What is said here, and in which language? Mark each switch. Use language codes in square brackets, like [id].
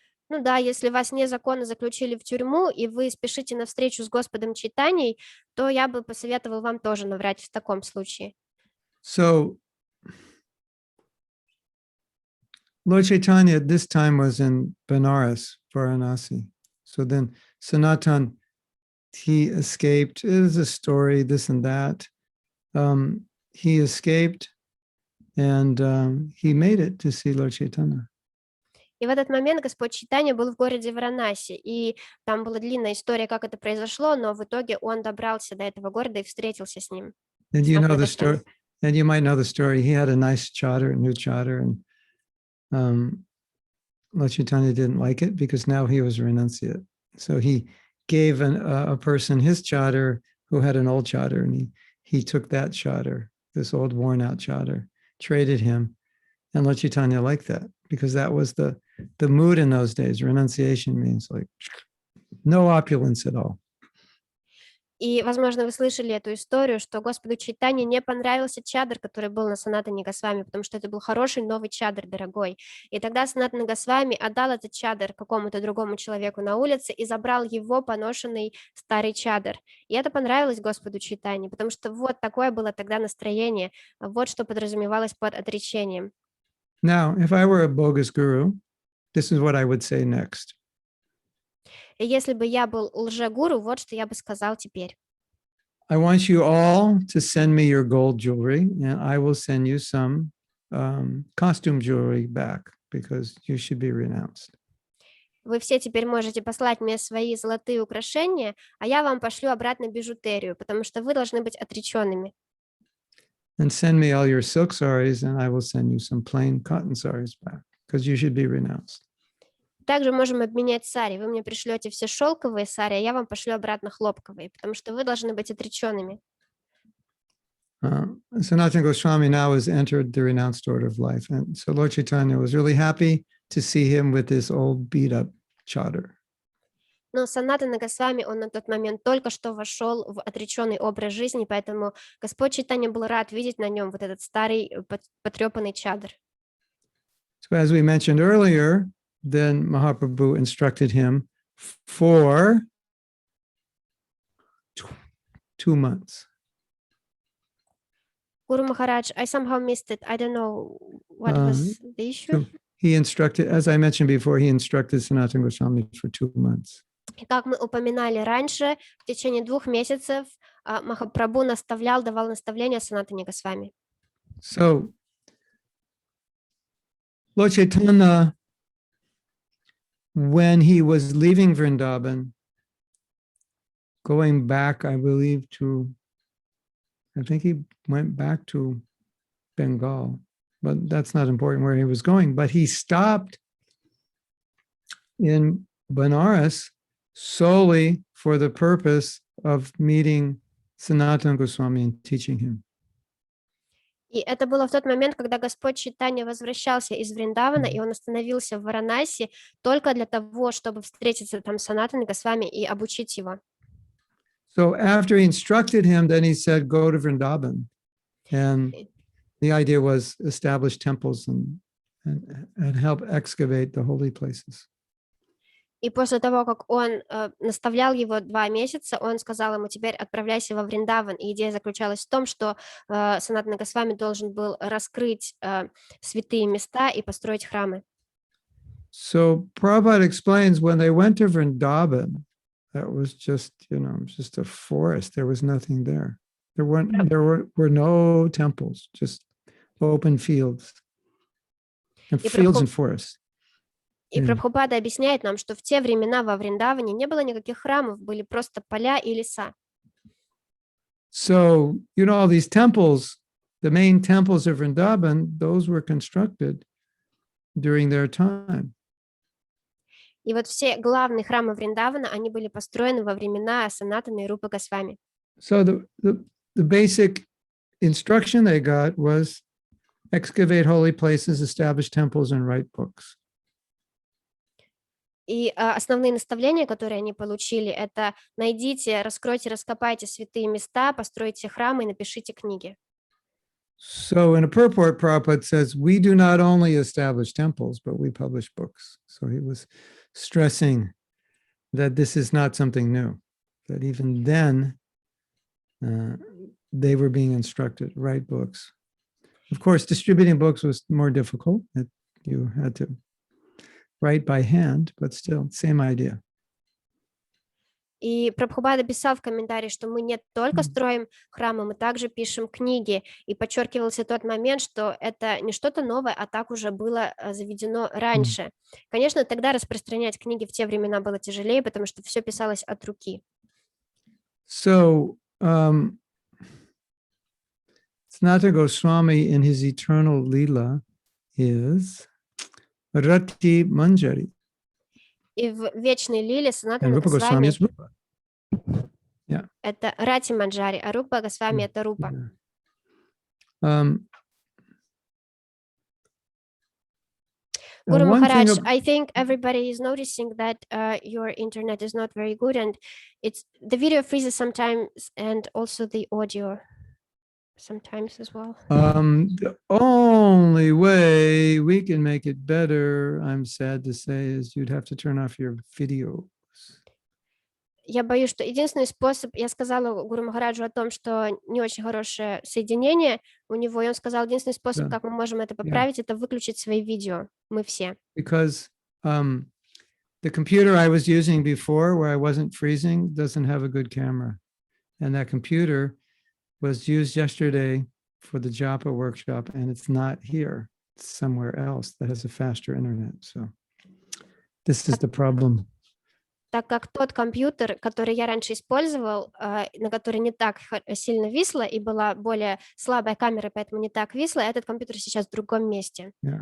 [ru] Ну да, если вас незаконно заключили в тюрьму, и вы спешите на встречу с Господом Чайтаньей, то я бы посоветовал вам тоже наврать в таком случае. [en] So, Lord Chaitanya at this time was in Benares, Varanasi. So then Sanatan, he escaped. It is a story, this and that. He escaped and he made it to see Lord Chaitanya. [ru] И в этот момент Господь Чайтанья был в городе Варанаси, и там была длинная история, как это произошло, но в итоге он добрался до этого города и встретился с ним. [en] And you [ru] Смог [en] know [ru] на [en] the [ru] это встать. [en] story, and you might know the story. He had a nice charter, new charter, and Lord Chaitanya didn't like it because now he was a renunciate. So he gave a person his charter who had an old charter, and he took that charter, this old worn-out charter, traded him, and Lord Chaitanya liked that because that was the mood in those days. Renunciation means like no opulence at all. [ru] И, возможно, вы слышали эту историю, что Господу Чайтанье не понравился чадр, который был на Санатане Госвами, потому что это был хороший новый чадр, дорогой. И тогда Санатана Госвами отдал этот чадр какому-то другому человеку на улице и забрал его поношенный старый чадр. И это понравилось Господу Чайтанье, потому что вот такое было тогда настроение, вот что подразумевалось под отречением. [en] Now, if I were a bogus guru, this is what I would say next. [ru] И если бы я был лжегуру, вот что я бы сказал теперь. [en] I want you all to send me your gold jewelry, and I will send you some costume jewelry back because you should be renounced. [ru] Вы все теперь можете послать мне свои золотые украшения, а я вам пошлю обратно бижутерию, потому что вы должны быть отреченными. [en] And send me all your silk saris, and I will send you some plain cotton saris back because you should be renounced. [ru] Также можем обменять сари. Вы мне пришлете все шелковые сари, а я вам пошлю обратно хлопковые, потому что вы должны быть отреченными. [en] Sanatana Goswami now has entered the renounced order of life. And so Lord Chaitanya was really happy to see him with this old beat up charter. [ru] Но Санатана Госвами, он на тот момент только что вошел в отреченный образ жизни, поэтому Господь Чайтанья был рад видеть на нем вот этот старый потрепанный чадр. [en] So as we mentioned earlier, then Mahaprabhu instructed him for 2 months. Guru Maharaj, I somehow missed it. I don't know what was the issue. He instructed, as I mentioned before, he instructed Sanatana Goswami for 2 months. [ru] И как мы упоминали раньше, в течение 2 месяцев Махапрабху давал наставления Санатане Госвами. [en] So, Lord Chaitanya, when he was leaving Vrindavan, going back, I believe, I think he went back to Bengal, but that's not important where he was going. But he stopped in Benares solely for the purpose of meeting Sanatana Goswami and teaching him. [ru] И это было в тот момент, когда Господь Чайтанья возвращался из Вриндавана, и он остановился в Варанаси только для того, чтобы встретиться там с Санатаной Госвами и обучить его. [en] So after he instructed him, then he said, go to Vrindavan. And the idea was establish temples and help excavate the holy places. [ru] И после того, как он наставлял его 2 месяца, он сказал ему: теперь отправляйся во Вриндаван. И идея заключалась в том, что Санатана Госвами должен был раскрыть святые места и построить храмы. [en] So Prabhupada explains when they went to Vrindavan, that was just, just a forest. There was nothing there. There were no temples, just open fields and fields and forests. [ru] И Прабхупада объясняет нам, что в те времена во Вриндаване не было никаких храмов, были просто поля и леса. [en] So, all these temples, the main temples of Vrindavan, those were constructed during their time. [ru] И вот все главные храмы Вриндавана, они были построены во времена Санатаны и Рупы Госвами. [en] So the basic instruction they got was excavate holy places, establish temples, and write books. [ru] И основные наставления, которые они получили, это найдите, раскройте, раскопайте святые места, постройте храмы и напишите книги. [en] So in a purport, Prabhupada says, we do not only establish temples, but we publish books. So he was stressing that this is not something new, that even then they were being instructed, write books. Of course, distributing books was more difficult. You had to write by hand, but still, same idea. [ru] И Прабхупада писал в комментарии, что мы не только строим храмы, мы также пишем книги. И подчеркивался тот момент, что это не что-то новое, а так уже было заведено раньше. Конечно, тогда распространять книги в те времена было тяжелее, потому что все писалось от руки. [en] So, Sanatana Goswami in his eternal Leela is Rati Manjari. [ru] И в вечной лиле [en] And [ru] Санатана [en] Rupa Goswami [ru] Госвами [en] is Rupa. [ru] это Рати Манджари, а Рупа Госвами это Рупа. [en] Guru One thing Maharaj, I think everybody is noticing that your internet is not very good, and it's the video freezes sometimes, and also the audio sometimes as well. The only way we can make it better, I'm sad to say, is you'd have to turn off your video. [ru] Я боюсь, что единственный способ, я сказала Гуру Махараджу о том, что не очень хорошее соединение у него, и он сказал, единственный способ, как мы можем это поправить, это выключить свои видео, мы все. [en] Because the computer I was using before, where I wasn't freezing, doesn't have a good camera. And that computer was used yesterday for the Japa workshop, and it's not here. It's somewhere else that has a faster internet. So this is the problem. [ru] Так как тот компьютер, который я раньше использовал, на который не так сильно висло и была более слабая камера, поэтому не так висло, этот компьютер сейчас в другом месте.